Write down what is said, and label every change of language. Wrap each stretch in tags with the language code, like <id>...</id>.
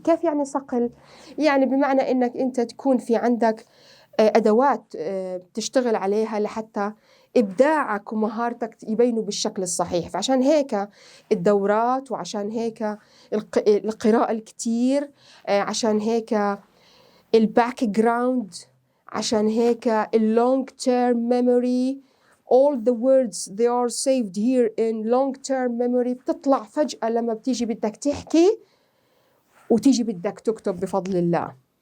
<ar>كيف يعني صقل؟ يعني بمعنى إنك أنت تكون في عندك أدوات بتشتغل عليها لحتى إبداعك ومهارتك يبينوا بالشكل الصحيح. فعشان هيك الدورات، وعشان هيك القراءة الكتير، عشان هيك الباك جراوند، عشان هيك long term memory.</ar> <en>all the words they are saved here in long term memory.</en> <ar>بتطلع فجأة لما بتيجي بدك تحكي وتيجي بدك تكتب بفضل الله.</ar>